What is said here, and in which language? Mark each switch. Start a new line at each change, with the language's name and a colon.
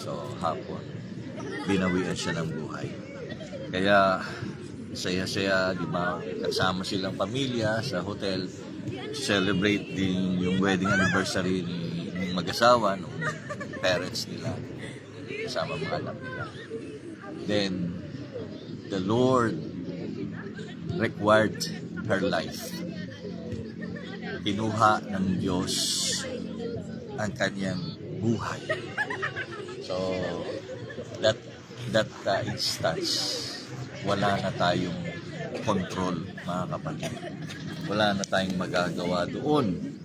Filipino: So, hapon, binawian siya ng buhay. Kaya, saya-saya, di ba? Kasama silang pamilya sa hotel, celebrate din yung wedding anniversary ng mag-asawa, ng parents nila, kasama mga anak nila.
English: Then, the Lord required her life.
Filipino: Kinuha ng Diyos ang kanyang buhay. So, that instance, wala na tayong control, mga kapatid. Wala na tayong magagawa doon.